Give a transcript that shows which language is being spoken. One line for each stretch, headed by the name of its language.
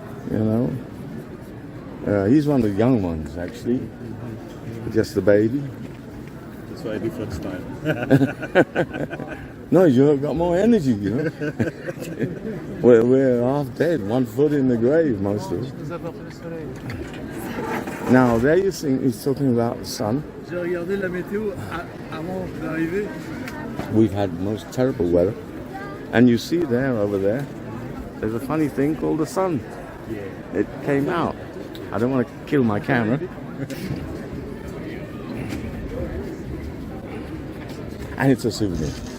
English: You know, he's one of the young ones actually, just a baby. That's why different style. No, you've got more energy, you know. we're half dead, 1 foot in the grave, most of us. Now, there you see, he's talking about the sun.
French: J'ai regardé la météo avant d'arriver.
English: We've had most terrible weather. And you see there, over there, there's a funny thing called the sun. Yeah. It came out. I don't want to kill my camera. And it's a souvenir.